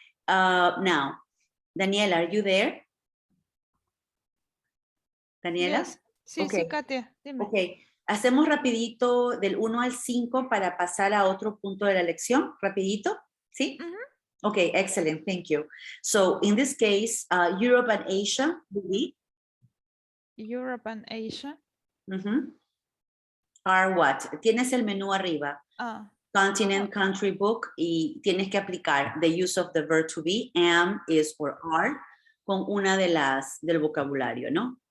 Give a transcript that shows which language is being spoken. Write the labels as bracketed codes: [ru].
[en] Now, Daniela, are you there? Daniela? Yes. [es] Sí, [en] Okay. [es] sí, Katia, dime. Ok, hacemos rapidito del 1 al 5 para pasar a otro punto de la lección, rapidito, ¿sí? [en] Okay, excellent, thank you. So, in this case, Europe and Asia, Europe and Asia. Are what? [es] Tienes el menú arriba. [en] Continent, country, book, [es] y tienes que aplicar [en] the use of the verb to be, am, is, or are, [es] con una de las del vocabulario, ¿no?